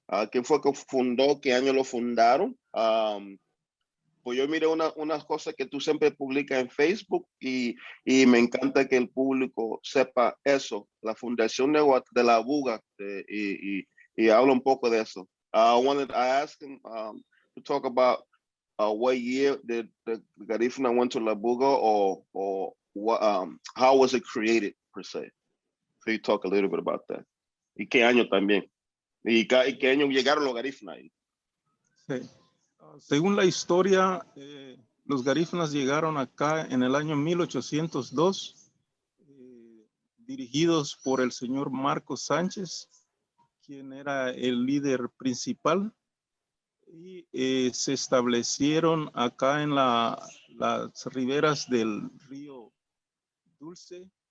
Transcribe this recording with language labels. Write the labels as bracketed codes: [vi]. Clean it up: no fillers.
[es] ¿Quién fue que fundó? ¿Qué año lo fundaron? Pues yo miré unas cosas que tú siempre publicas en Facebook y me encanta que el público sepa eso, la fundación de La Buga, y habla un poco de eso. [en] I asked him to talk about what year did the Garifuna went to La Buga, or what, how was it created per se? So you talk a little bit about that. [es] ¿Y qué año también? ¿Y qué año llegaron los Garifuna ahí? Sí. Según la historia, los Garífunas llegaron acá en el año 1802, dirigidos por el señor Marcos Sánchez, quien era el líder principal, y se establecieron acá en las riberas del río dulce.